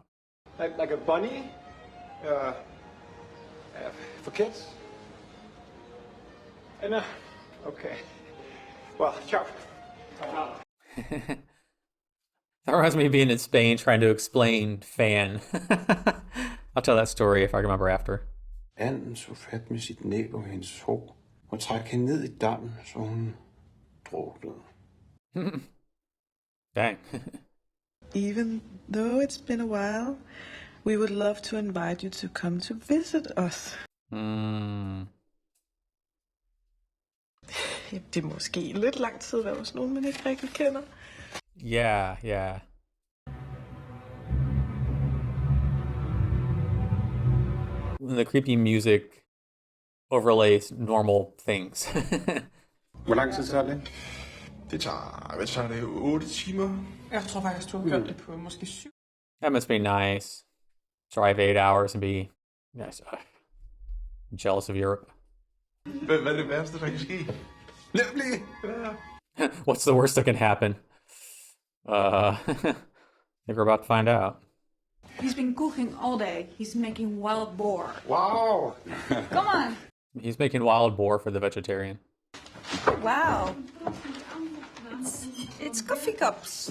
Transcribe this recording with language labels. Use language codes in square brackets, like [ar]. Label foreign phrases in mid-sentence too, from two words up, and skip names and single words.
[en] Like a bunny? Uh, for kids? And, okay. Well, ciao. That reminds me of being in Spain trying to explain fan. I'll tell that story if I remember after. [da] Anden så fat med sit næb og hendes hår og træk hende ned i dammen, så hun druknede. [en] Dang. Even though it's been a while, we would love to invite you to come to visit us. [da] Det er måske lidt lang tid at være hos nogen, man ikke rigtig kender. [en] Yeah. The creepy music overlays normal things. [da] Hvor lang tid tager det? Det tager, hvad tager det, 8 timer? Jeg tror faktisk, du har gjort det på måske 7. [en] That must be nice. Drive 8 hours and be yes, jealous of Europe. [da] Hvad er det værste, der kan ske? Nemlig! [en] What's the worst that can happen? I think we're about to find out. He's been cooking all day. He's making wild boar. Wow! Come on. He's making wild boar for the vegetarian. Wow. It's coffee cups.